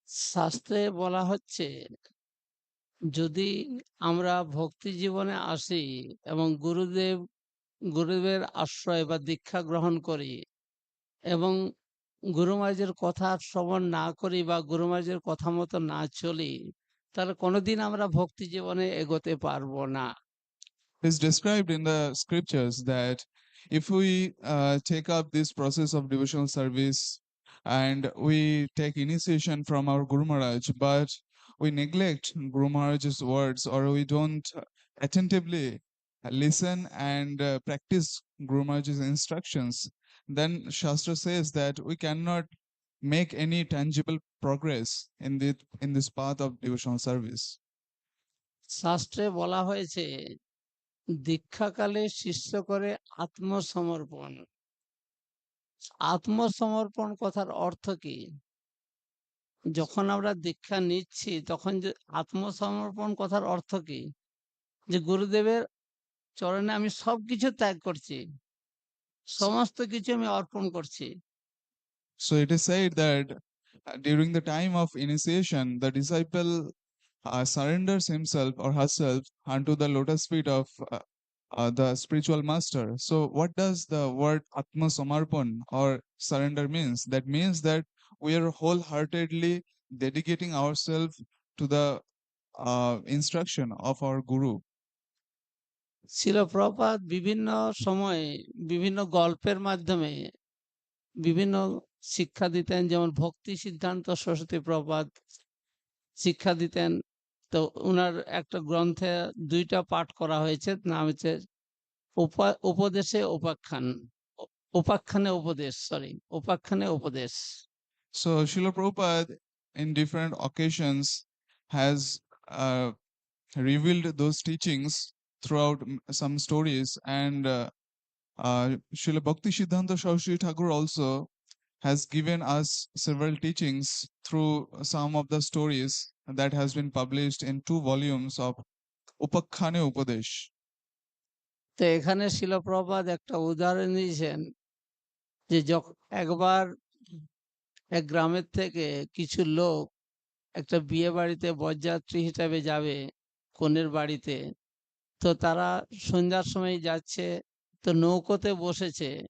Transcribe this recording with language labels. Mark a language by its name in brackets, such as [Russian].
[Bangla] শাস্ত্রে বলা হচ্ছে যদি আমরা ভক্তি জীবনে আসি এবং গুরুদেবের আশ্রয় বা দীক্ষা গ্রহণ করি এবং গুরু মহারাজের কথা শ্রবণ না করি বা গুরু মহারাজের কথা মতো না চলি, তাহলে কোনোদিন আমরা ভক্তি জীবনে এগোতে পারবো না। [English] It's described in the scriptures that if we take up this process of devotional service and we take initiation from our Guru Maharaj, but we neglect Guru Maharaj's words, or we don't attentively listen and practice Guru Maharaj's instructions, then Shastra says that we cannot make any tangible progress in this path of devotional service. [Bangla] শাস্ত্রে বলা হয়েছে দীক্ষাকালে শিষ্য করে আত্মসমর্পণ। আত্মসমর্পণ কথার অর্থ কি? যখন আমরা দীক্ষা নিচ্ছি তখন যে আত্মসমর্পণ কথার অর্থ কি? যে গুরুদেবের চরণে আমি সবকিছু ত্যাগ করছি, সমস্ত কিছু আমি অর্পণ করছি। [English] So it is said that during the time of initiation, the disciple surrenders himself or herself unto the lotus feet of the spiritual master. So what does the word Atma Samarpan or surrender means? That means that we are wholeheartedly dedicating ourselves to the instruction of our Guru. [Bangla] শিল প্রভুপাদ বিভিন্ন সময়ে বিভিন্ন গল্পের মাধ্যমে বিভিন্ন শিক্ষা দিতেন, যেমন ভক্তি সিদ্ধান্ত সরস্বতী প্রভুপাদ শিক্ষা দিতেন। তো উনার একটা গ্রন্থে দুইটা পাঠ করা হয়েছে, নাম হচ্ছে উপদেশে উপাখ্যান, উপাখ্যানে উপদেশ, উপাখ্যানে উপদেশ। [English] So Srila Prabhupada in different occasions has revealed those teachings throughout some stories, and Srila Bhakti Siddhanta Saraswati Thakur also has given us several teachings through some of the stories that has been published in 2 volumes of Upakhane Upadesh. [Bangla] তো এখানে শিল প্রভুপাদ একটা উদাহরণ দিয়েছেন যে একবার এক গ্রামের থেকে কিছু লোক একটা বিয়ে বাড়িতে বরযাত্রী হিসাবে যাবে কনের বাড়িতে। তো তারা সন্ধ্যার সময় যাচ্ছে, তো নৌকোতে বসেছে।